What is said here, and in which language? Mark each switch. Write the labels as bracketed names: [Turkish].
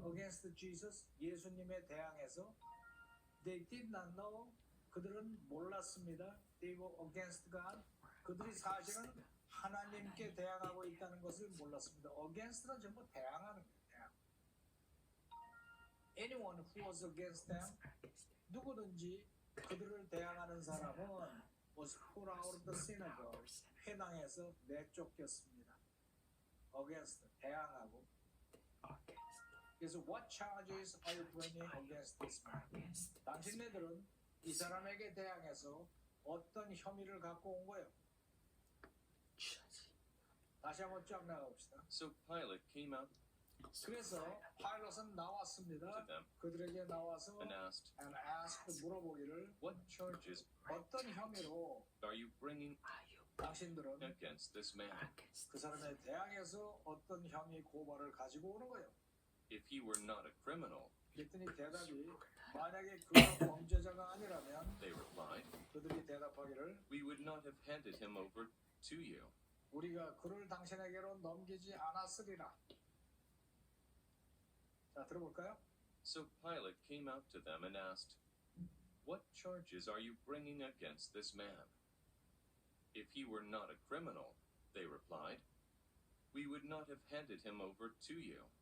[English] against Jesus, [Korean] 예수님에 대항해서 [English] they did not know. [Korean] 그들은 몰랐습니다. [English] They were against God. [Korean] 그들이 사실은 하나님께 대항하고 있다는 것을 몰랐습니다. against는 전부 대항하는 거예요. 대항. [English] Anyone who was against them, [Korean] 누구든지 그들을 대항하는 사람은 [English] was put out of the synagogue, [Korean] 회당에서 내쫓겼습니다. [English] against, [Korean] 대항하고. 그래서 [English] what charges are you bringing against this man? [Korean] 당신네들은 이 사람에게 대항해서 어떤 혐의를 갖고 온 거예요? 다시 한번 쫙 나가봅시다. [English] So Pilate came out [Korean] 그래서 파일럿은 나왔습니다. [English] to them [Korean] 그들에게 나와서 [English] and asked, and asked [Korean] 물어보기를 [English] What charges [Korean] 어떤 혐의로 [English] are you bringing [Korean] 당신들은 [English] against this man? [Korean] 그 사람에 대항해서 어떤 혐의 고발을 가지고 오는 거예요? [English] If he were not a criminal, [Korean] 그랬더니 대답이 만약에 그가 범죄자가 아니라면 [English] they replied, [Korean] 그들이 대답하기를 [English] we would not have handed him over to you. [Korean] 우리가 그를 당신에게로 넘기지 않았으리라. 자, 들어볼까요? [English] So Pilate came out to them and asked, What charges are you bringing against this man? If he were not a criminal, they replied, we would not have handed him over to you.